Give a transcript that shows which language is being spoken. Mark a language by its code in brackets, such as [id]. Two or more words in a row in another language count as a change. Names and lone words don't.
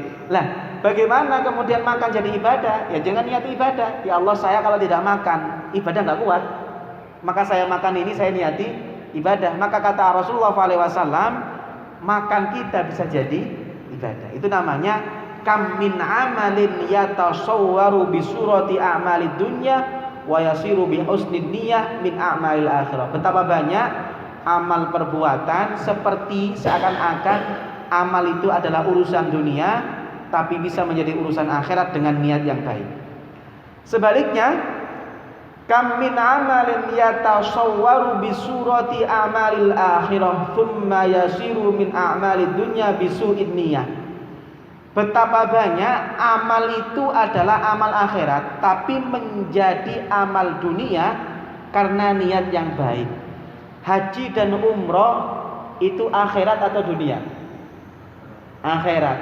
[id] Lah, bagaimana kemudian makan jadi ibadah? Ya jangan niat ibadah. [ar] يا الله, [id] saya kalau tidak makan, ibadah nggak kuat. Maka saya makan ini saya niati ibadah. Maka kata Rasulullah SAW, makan kita bisa jadi ibadah. Itu namanya [ar] كم من عمل يتصور بصورة أعمال الدنيا ويصير بحسن النية من أعمال الآخرة. [id] Betapa banyak amal perbuatan seperti seakan-akan amal itu adalah urusan dunia, tapi bisa menjadi urusan akhirat dengan niat yang baik. Sebaliknya, [ar] كم من عمل يتصور بصورة أعمال الآخرة ثم يصير من أعمال الدنيا بسوء النية. [id] Betapa banyak amal itu adalah amal akhirat, tapi menjadi amal dunia karena niat yang baik. Haji dan umroh itu akhirat atau dunia? Akhirat.